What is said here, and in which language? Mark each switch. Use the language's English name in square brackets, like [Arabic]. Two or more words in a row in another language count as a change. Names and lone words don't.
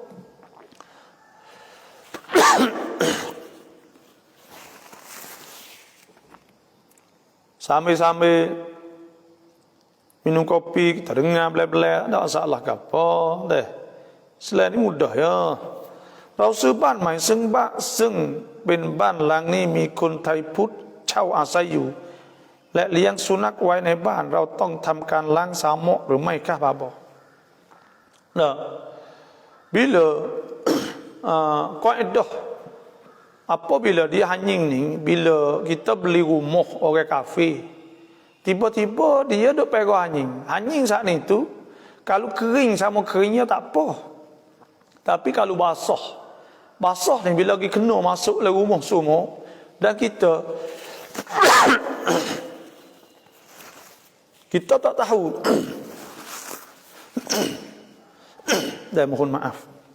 [Malay] Sambil-sambil minum kopi kita dengar belah-belah tak masalah ke apa deh. Selain ni mudah ya. [Thai] Rau sưบ้านใหม่ซึ่งเป็นบ้านหลังนี้มีคนไทยพุทธเช่าอาศัยอยู่และเลี้ยงสุนัขไว้ในบ้านเราต้องทำการล้างสามกหรือไม่คะบาบอก [Malay] bila kaedah apabila dia anjing ni, bila kita beli rumah orang kafir, tiba-tiba dia duk pegang anjing saat ni tu kalau kering sama keringnya tak apa, tapi kalau basah ni bila pergi kena masuk dalam rumah semua dan kita tak tahu dan mohon maaf,